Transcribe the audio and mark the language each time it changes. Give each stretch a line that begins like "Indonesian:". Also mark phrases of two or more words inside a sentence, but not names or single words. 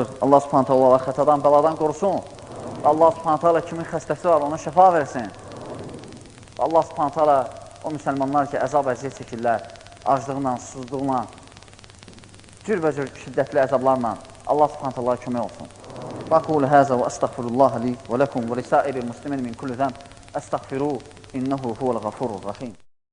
Arabic: الله سبحانه تعالى
Azerbaijani: xətadan, bəladan qorusun.
Arabic: الله سبحانه تعالى
Azerbaijani: kimin xəstəsi var, ona şəfa versin.
Arabic: الله سبحانه تعالى
Azerbaijani: o müsəlmanlar ki, əzab-əziyyət çəkirlər, aclıqla, susuzluqla, cürbəcür şiddətli əzablarla
Arabic: الله سبحانه تعالى
Azerbaijani: kömək olsun.
Arabic: وأقول هذا وأستغفر الله لي ولكم ولسائر المسلمين من كل ذنب أستغفروه إنه هو الغفور الرحيم.